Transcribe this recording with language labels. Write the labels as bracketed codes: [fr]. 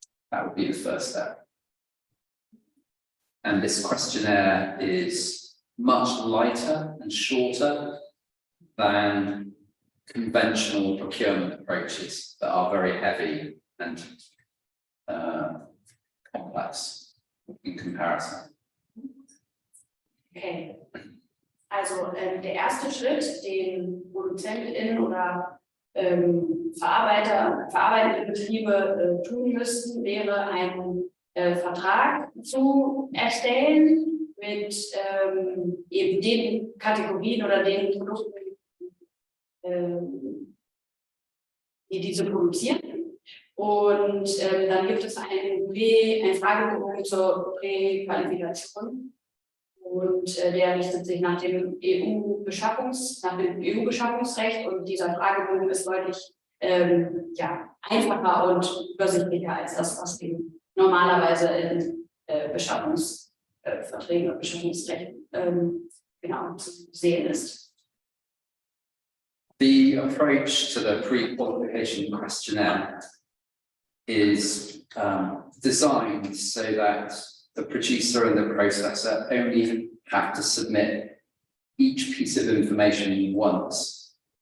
[en] That would be the first step. And this questionnaire is much lighter and shorter than conventional procurement approaches that are very heavy and complex in comparison. Okay. [de] Also der erste Schritt, den ProduzentInnen oder verarbeitende Betriebe tun müssten, wäre einen Vertrag zu erstellen mit eben den Kategorien oder den Produkten, die diese produzieren. Und dann gibt es einen Fragebogen zur Präqualifikation. Und der richtet sich nach dem EU-Beschaffungsrecht, und dieser Fragebogen ist deutlich einfacher und übersichtlicher als das, was eben normalerweise in Beschaffungsverträgen und Beschaffungsrechten zu sehen ist. [en] The approach to the pre-qualification questionnaire is designed so that the producer and the processor only have to submit each piece of information once.